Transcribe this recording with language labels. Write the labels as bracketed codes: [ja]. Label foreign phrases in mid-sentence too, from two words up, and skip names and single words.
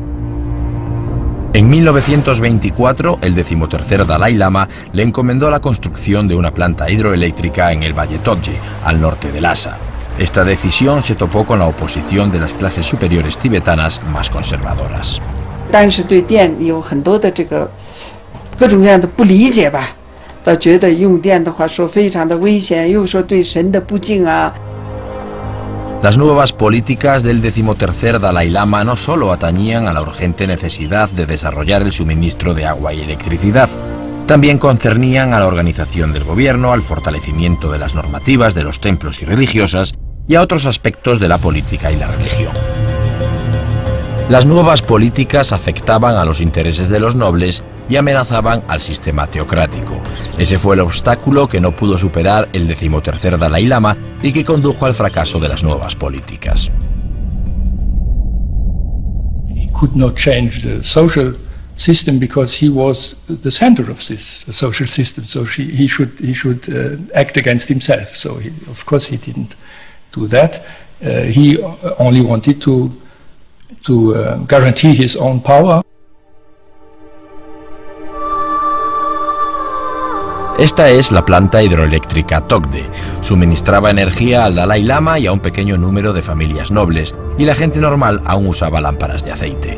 [es] En 1924, el 13º Dalai Lama le encomendó la construcción de una planta hidroeléctrica en el Valle Tokje, al norte de Lhasa. Esta decisión se topó con la oposición de las clases superiores tibetanas más conservadoras. [zh] 但是对电有很多的这个各种各样的不理解吧，倒觉得用电的话说非常的危险，又说对神的不敬啊。 [es] Las nuevas políticas del 13º Dalai Lama no solo atañían a la urgente necesidad de desarrollar el suministro de agua y electricidad, también concernían a la organización del gobierno, al fortalecimiento de las normativas de los templos y religiosas y a otros aspectos de la política y la religión. Las nuevas políticas afectaban a los intereses de los nobles y amenazaban al sistema teocrático. Ese fue el obstáculo que no pudo superar el 13º Dalai Lama y que condujo al fracaso de las nuevas políticas. [en] He could not change the social system because he was the center of this social system. So he should act against himself. So of course he didn't do that. He only wanted to guarantee his own power. [es] Esta es la planta hidroeléctrica Tokde. Suministraba energía al Dalai Lama y a un pequeño número de familias nobles, y la gente normal aún usaba lámparas de aceite.